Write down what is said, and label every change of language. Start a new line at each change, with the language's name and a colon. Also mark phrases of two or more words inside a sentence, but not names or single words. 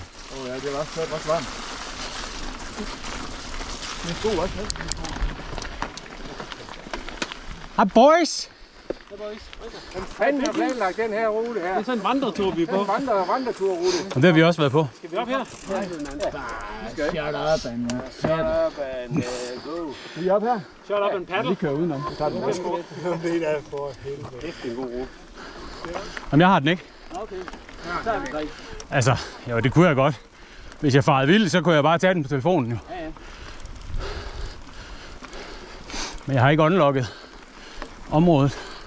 Danish: Ja, det var også varmt. Det er god også med. Hej boys! Hvem fanden har planlagt den her rute her? Det er sådan en vandretur, vi er på. En vandreturrute. Og det har vi også været på. Skal vi op her?
English: Shut up and go.
Danish: Vi er op her.
English: Shut up and paddle.
Danish: Vi kører udenom. Vi tager den næste. Det er for helvede. Det er en god rute. Jamen jeg har den ikke. Okay. Så tager vi 3. Altså, jo det kunne jeg godt. Hvis jeg farede vildt, så kunne jeg bare tage den på telefonen jo. Ja. Men jeg har ikke unlocket området.